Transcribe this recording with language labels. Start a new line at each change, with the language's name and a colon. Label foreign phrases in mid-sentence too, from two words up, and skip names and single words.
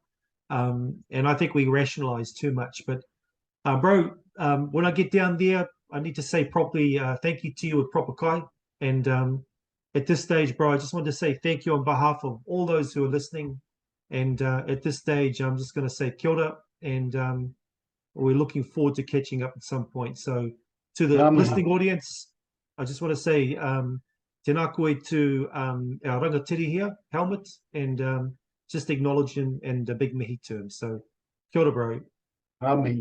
English: And I think we rationalize too much. But bro, when I get down there, I need to say properly thank you to you with proper kai. And at this stage, bro, I just want to say thank you on behalf of all those who are listening. And at this stage, I'm just going to say
Māori: kia ora,
English: and we're looking forward to catching up at some point. So to the listening audience, I just want to say
Māori: tēnā koe
English: to our rangatiri here, Helmut, and just acknowledge him and a big mihi to him. So
Māori: kia ora,
English: bro.